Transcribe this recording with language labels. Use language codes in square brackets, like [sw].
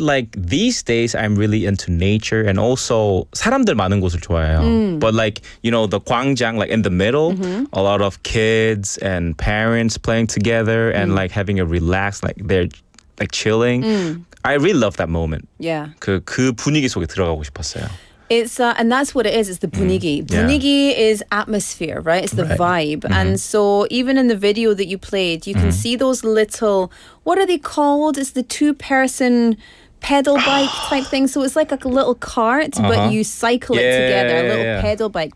[en] Like these days, I'm really into nature and also [ko] 사람들 많은 곳을 좋아해요. [en] But like, you know, the 광장, like in the middle, a lot of kids and parents playing together and like having a relaxed, like they're like chilling. I really love that moment. Yeah. [ko] 그 분위기 속에 들어가고 싶었어요. [en] It's and that's what it is. It's the 분위기. 분위기 is atmosphere, right? It's the vibe. And so even in the video that you played, you can see those little, what are they called? It's the 2-person pedal bike type thing. So it's like a little cart, but you cycle it together, a little pedal bike.